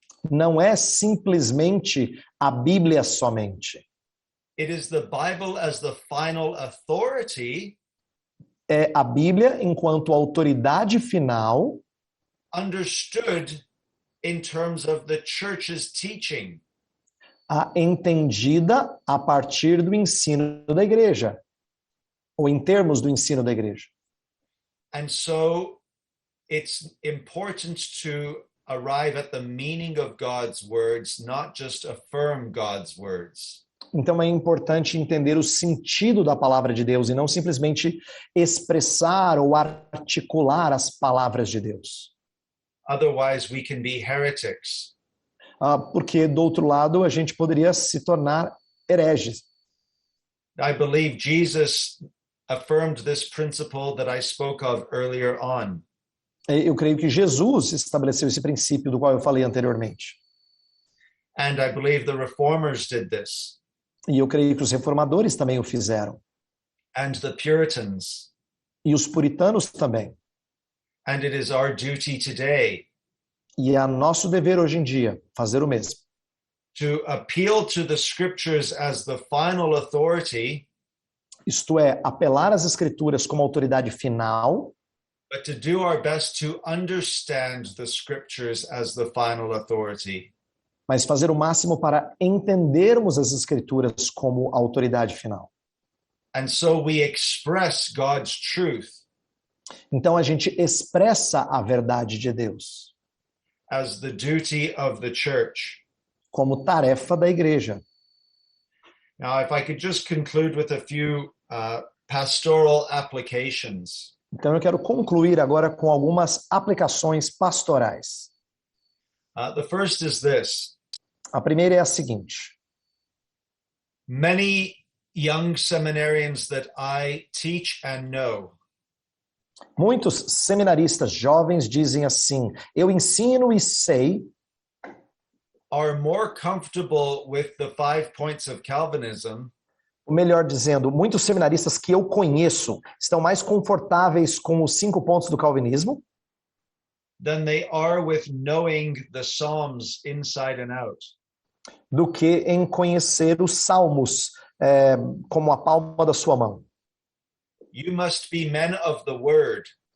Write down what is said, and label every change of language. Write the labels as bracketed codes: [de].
[pt] não é simplesmente a Bíblia somente. [en] It is the Bible as the final authority, [pt] É a Bíblia enquanto autoridade final, [en] understood in terms of the church's teaching. [pt] entendida a partir do ensino da igreja, ou em termos do ensino da igreja. [en] And so it's important to arrive at the meaning of God's words, not just affirm God's words. [pt] Então é importante entender o sentido da palavra de Deus e não simplesmente expressar ou articular as palavras de Deus. [en] Otherwise, we can be heretics. [pt] Porque, do outro lado, a gente poderia se tornar hereges. [en] I believe Jesus affirmed this principle that I spoke of earlier on. [pt] Eu creio que Jesus estabeleceu esse princípio do qual eu falei anteriormente. [en] And I believe the reformers did this, [pt] E eu creio que os reformadores também o fizeram. [en] and the Puritans. [pt] E os puritanos também. [en] And it is our duty today [pt] E é nosso dever hoje em dia fazer o mesmo. [en] to appeal to the scriptures as the final authority, [pt] Isto é, apelar às escrituras como autoridade final, [en] but to do our best to understand the scriptures as the final authority. [pt] mas fazer o máximo para entendermos as escrituras como autoridade final. [en] And so we express God's truth [pt] Então a gente expressa a verdade de Deus [en] as the duty of the church. [pt] como tarefa da igreja. [en] Now, if I could just conclude with a few pastoral applications. [pt] Então eu quero concluir agora com algumas aplicações pastorais. [en] The first is this. [pt] A primeira é a seguinte: [en] Many young seminarians that I teach and know [pt] muitos seminaristas jovens dizem assim: eu ensino e sei, [en] are more comfortable with the 5 points of Calvinism [pt] ou melhor dizendo, muitos seminaristas que eu conheço estão mais confortáveis com os 5 pontos do calvinismo [en] than they are with knowing the Psalms inside and out. [pt] do que em conhecer os salmos como a palma da sua mão. [en] You must be men of the word.